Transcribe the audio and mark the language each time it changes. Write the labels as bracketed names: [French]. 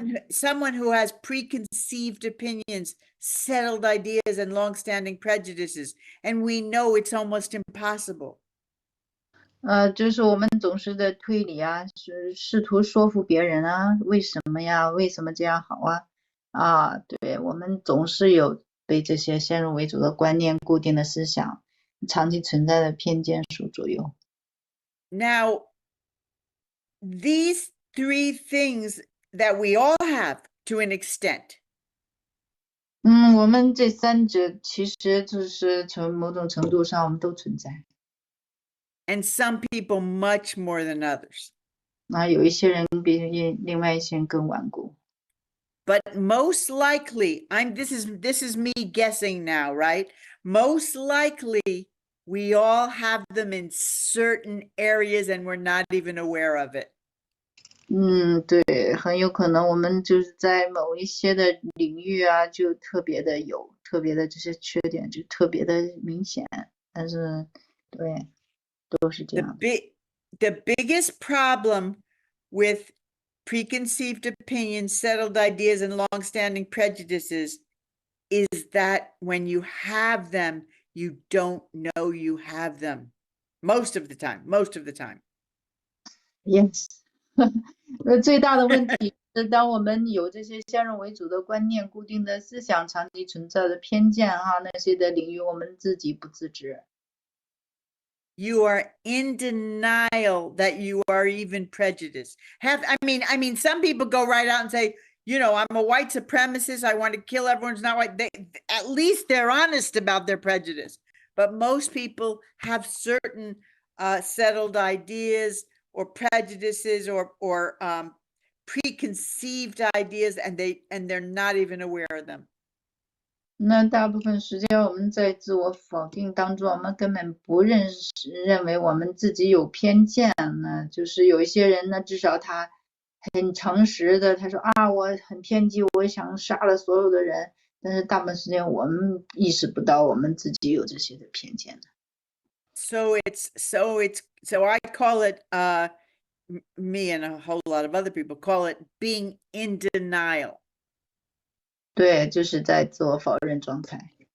[English] Someone who has preconceived opinions, settled ideas, and long-standing prejudices, and we know it's almost impossible. [Chinese] 就是我们总是在推理啊，试图说服别人啊，为什么呀？为什么这样好啊？对，我们总是有被这些先入为主的观念、固定的思想、长期存在的偏见所左右。 [English] Now, these three things that we all have to an extent. [Chinese] 我们这三者其实就是从某种程度上我们都存在。 [English] And some people much more than others. [Chinese] 有一些人比另外一些人更顽固。 [English] But most likely, this is me guessing now, right? Most likely, we all have them in certain areas and we're not even aware of it. [Chinese] 对，很有可能我们就是在某一些的领域啊，就特别的有特别的这些缺点，就特别的明显。但是，对，都是这样。 [English] The biggest problem with preconceived opinions, settled ideas, and long-standing prejudices is that when you have them, you don't know you have them. Most of the time. Yes. [Chinese] 最大的问题是，当我们有这些先入为主的观念、固定的思想、长期存在的偏见那些的领域，我们自己不自知。 [English] You are in denial that you are even prejudiced. I mean, some people go right out and say, I'm a white supremacist. I want to kill everyone who's not white. At least they're honest about their prejudice. But most people have certain settled ideas or prejudices or preconceived ideas, and they're not even aware of them. [Chinese] 那大部分时间我们在自我否定当中，我们根本不认为我们自己有偏见呢。就是有一些人呢，至少他很诚实的，他说我很偏激，我想杀了所有的人。但是大部分时间我们意识不到我们自己有这些的偏见。 [English] So I call it me and a whole lot of other people call it being in denial. [Chinese] 对，就是在自我否认状态。